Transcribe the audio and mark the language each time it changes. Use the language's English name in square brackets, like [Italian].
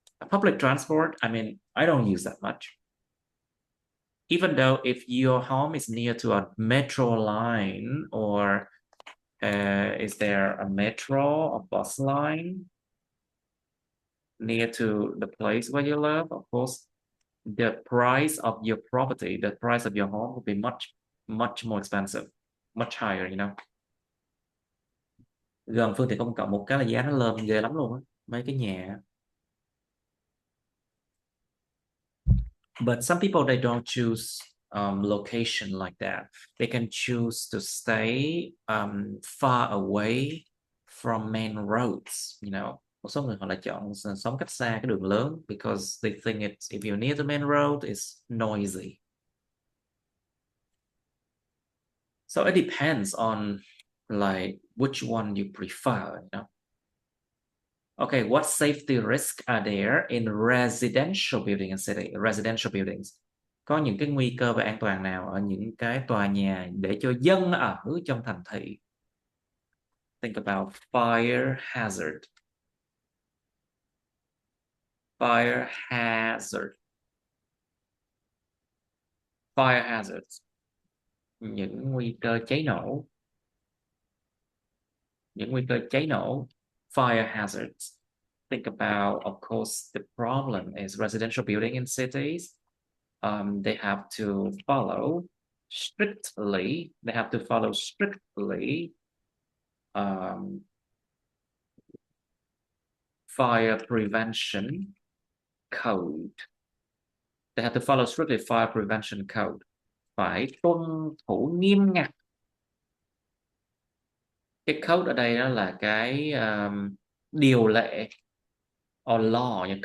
[English] Public transport, I mean, I don't use that much. Even though if your home is near to a metro line or is there a metro or bus line near to the place where you live, of course, the price of your property, the price of your home will be much more expensive, much higher, you know. [Vietnamese] Gần phương tiện công cộng một cái là giá nó lên ghê lắm luôn á, mấy cái nhà. [English] But some people, they don't choose location like that. They can choose to stay far away from main roads, you know, [Vietnamese] Một số người họ lại chọn sống cách xa cái đường lớn [English] because they think it's if you're near the main road it's noisy. So it depends on like which one you prefer, you know. Okay, what safety risks are there in residential building and city? Residential buildings. [Vietnamese] Có những cái nguy cơ về an toàn nào ở những cái tòa nhà để cho dân ở trong thành thị? [English] Think about fire hazard. Fire hazard. Fire hazards. [Vietnamese] Những nguy cơ cháy nổ. Những nguy cơ cháy nổ. [English] Fire hazards. Think about, of course, the problem is residential building in cities. They have to follow strictly. They have to follow strictly fire prevention code. They have to follow strictly fire prevention code. [Vietnamese] Phải tuân thủ nghiêm ngặt. Cái code ở đây đó là cái điều lệ [English] or law.